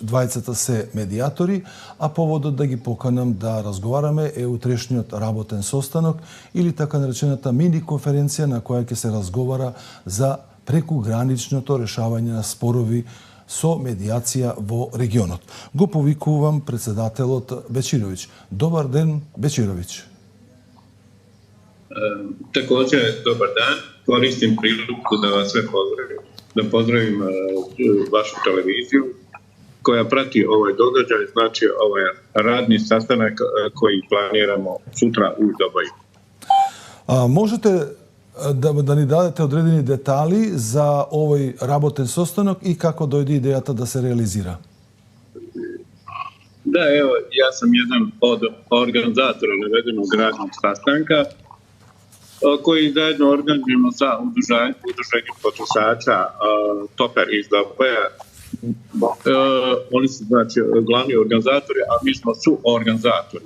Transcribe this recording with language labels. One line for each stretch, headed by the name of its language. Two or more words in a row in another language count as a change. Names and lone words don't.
Macedonian: Двајцата се медијатори, а поводот да ги поканам да разговараме е утрешниот работен состанок или така наречената мини конференција на која ќе се разговара за прекуграничното решавање на спорови со медијација во регионот. Го повикувам председателот Бечировиќ. Добар ден, Бечировиќ.
Bosnian: Također, dobar dan. Koristim priliku da vas sve pozdravim. Da pozdravim vašu televiziju koja prati ovaj događaj, znači ovaj radni sastanak koji planiramo sutra u Doboju.
Macedonian: Можете да ни дадете одредени детали за овој работен состанок и како дојде идејата да се реализира?
Bosnian: Da, evo, ja sam jedan od organizatora navedenog radnog sastanka koji zajedno organizujemo sa udruženjem potrošača Toper iz Doboja. Oni su znači glavni organizatori, a mi smo suorganizatori.